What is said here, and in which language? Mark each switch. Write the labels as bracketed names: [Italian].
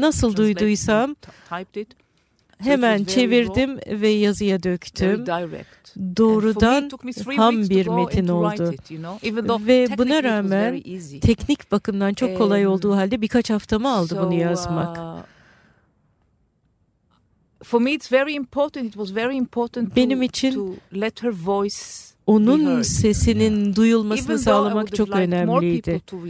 [Turkish] Nasıl duyduysam hemen çevirdim ve yazıya döktüm. Doğrudan ham bir metin oldu. Ve buna rağmen teknik bakımdan çok kolay olduğu halde birkaç haftamı aldı bunu yazmak. [English] For me it's very important. It was very important [Turkish] benim için [English] to let her voice [Turkish] onun sesinin duyulmasını sağlamak çok önemliydi.